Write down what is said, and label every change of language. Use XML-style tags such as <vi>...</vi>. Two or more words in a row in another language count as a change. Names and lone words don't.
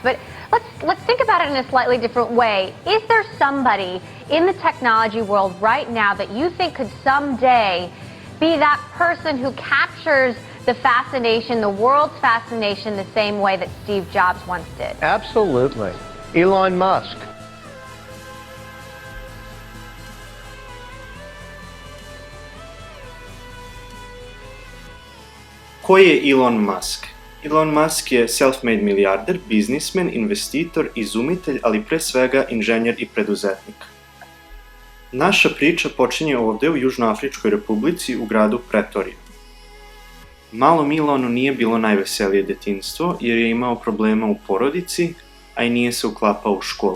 <en>But let's think about it in a slightly different way. Is there somebody in the technology world right now that you think could someday be that person who captures the fascination, the world's fascination, the same way that Steve Jobs once did? Absolutely. Elon Musk.</en> <sr>Ko je Elon Musk? Elon Musk je self-made milijarder, biznismen, investitor, izumitelj, ali pre svega inženjer i preduzetnik. Naša priča počinje ovde u Južnoafričkoj republici u gradu Pretoriju. Malom Elonu nije bilo najveselije detinjstvo jer je imao problema u porodici, a i nije se uklapao u školi.</sr>